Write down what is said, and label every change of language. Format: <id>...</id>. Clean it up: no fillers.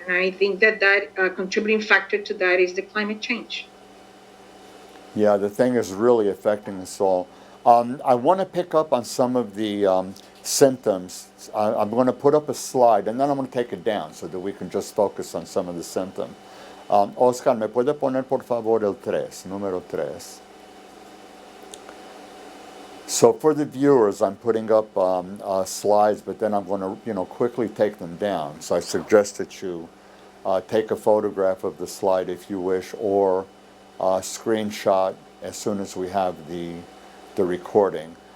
<en>And I think that contributing factor to that is the climate change. Yeah, the thing is really affecting us all. I want to pick up on some of the symptoms. I'm going to put up a slide and then I'm going to take it down so that we can just focus on some of the symptoms.</en> <es>Oscar, ¿me puede poner por favor el 3, número 3?</es> <en>So for the viewers, I'm putting up slides, but then I'm going to, quickly take them down. So I suggest that you take a photograph of the slide if you wish, or screenshot as soon as we have the recording.</en>